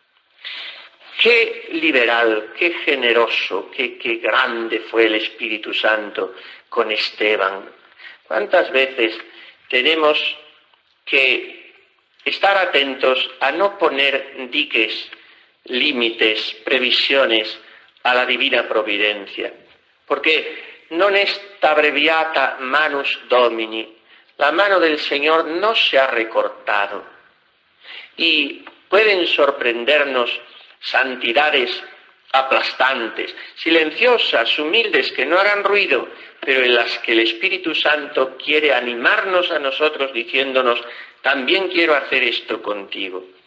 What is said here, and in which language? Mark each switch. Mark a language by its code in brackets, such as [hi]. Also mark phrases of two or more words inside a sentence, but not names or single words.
[es] Qué liberal, qué generoso, qué grande fue el Espíritu Santo con Esteban. ¿Cuántas veces tenemos que estar atentos a no poner diques, límites, previsiones a la divina providencia? [la] Porque non est abreviata manus Domini, [es] la mano del Señor no se ha recortado. Y pueden sorprendernos santidades aplastantes, silenciosas, humildes, que no hagan ruido, pero en las que el Espíritu Santo quiere animarnos a nosotros diciéndonos: también quiero hacer esto contigo.